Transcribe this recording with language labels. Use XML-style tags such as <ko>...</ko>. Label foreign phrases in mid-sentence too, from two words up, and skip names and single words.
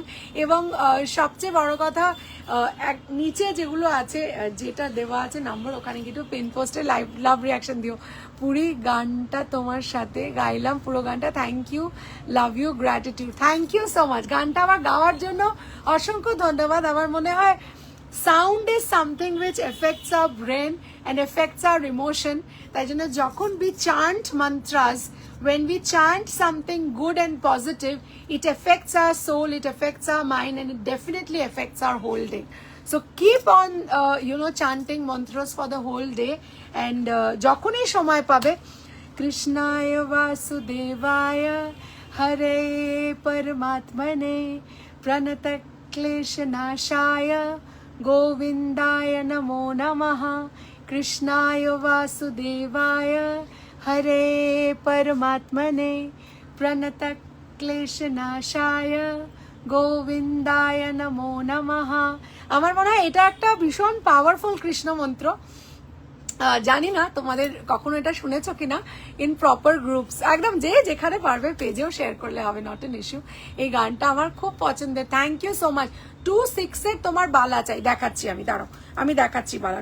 <bn>এবং সবচেয়ে বড় কথা, নিচে যেগুলো আছে, যেটা দেওয়া আছে নাম্বার, ওখানে কিন্তু পিন পোস্টে</bn> <en>love reaction</en> <bn>দিও। পুরি গানটা তোমার সাথে গাইলাম, পুরো গানটা।</bn> <en>Thank you, love you, gratitude, thank you so much.</en> <bn>গানটা আমার গাওয়ার জন্য অসংখ্য ধন্যবাদ। আমার মনে হয়</bn> <en>sound is something which affects our brain and affects our emotion. তাই জন্য যখন we chant mantras, when we chant something good and positive, it affects our soul, it affects our mind, and it definitely affects our whole day. So keep on chanting mantras for the whole day, and</en> <bn>যখনই সময় পাবে,</bn> <sa>কৃষ্ণায় বাসুদেবায় হরে পরমাত্মনে প্রণত ক্লেশনাশায় गोविंदाय नमो नमः। कृष्णाय वासुदेवाय हरे परमात्मने प्रणत क्लेशनाशाय गोविंदाय नमो नमः।</sa> <bn>আমার মনে হয় এটা একটা ভীষণ পাওয়ারফুল কৃষ্ণ মন্ত্র। জানি না তোমাদের কখনো এটা শুনেছো কিনা,</bn> <en>in proper groups,</en> <bn>একদম যে যেখানে পারবে পেজেও শেয়ার করলে হবে,</bn> <en>not an issue.</en> <bn>এই গানটা আমার খুব পছন্দের,</bn> <en>thank you so much.</en> <bn>2-6 এর তোমার বালা চাই, দেখাচ্ছি আমি, দাঁড়াও আমি দেখাচ্ছি বালা।</bn>